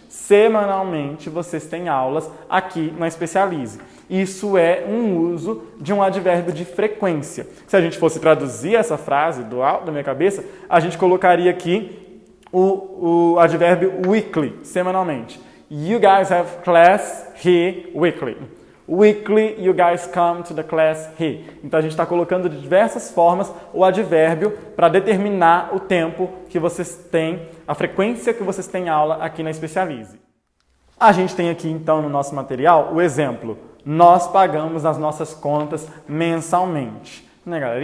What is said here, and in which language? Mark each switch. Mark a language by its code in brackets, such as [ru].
[pt] Semanalmente, vocês têm aulas aqui na Specialize. Isso é um uso de um advérbio de frequência. Se a gente fosse traduzir essa frase do alto da minha cabeça, a gente colocaria aqui o advérbio weekly, semanalmente. [en] You guys have class here weekly. Weekly, you guys come to the class here. [pt] Então, a gente está colocando de diversas formas o advérbio para determinar o tempo que vocês têm, a frequência que vocês têm aula aqui na Specialize. A gente tem aqui, então, no nosso material, o exemplo. Nós pagamos as nossas contas mensalmente. Né, galera?